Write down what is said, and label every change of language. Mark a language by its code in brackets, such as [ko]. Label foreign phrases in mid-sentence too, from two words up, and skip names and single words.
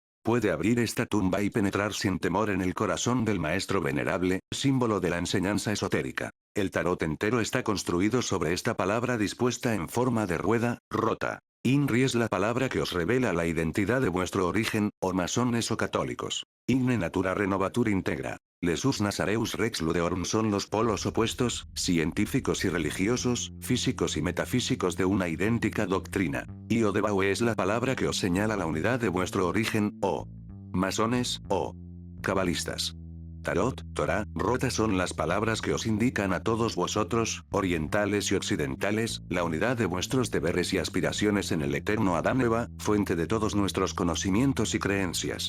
[es] Puede abrir esta tumba y penetrar sin temor en el corazón del maestro venerable, símbolo de la enseñanza esotérica. El tarot entero está construido sobre esta palabra dispuesta en forma de rueda, rota. Inri es la palabra que os revela la identidad de vuestro origen, o masones o católicos. [la] Igne natura renovatur integra. Lesus Nazareus Rex Ludeorum [es] son los polos opuestos, científicos y religiosos, físicos y metafísicos de una idéntica doctrina. Iodebaue es la palabra que os señala la unidad de vuestro origen, o masones, o cabalistas. Tarot, Torah, Rota son las palabras que os indican a todos vosotros, orientales y occidentales, la unidad de vuestros deberes y aspiraciones en el eterno Adán Eva, fuente de todos nuestros conocimientos y creencias.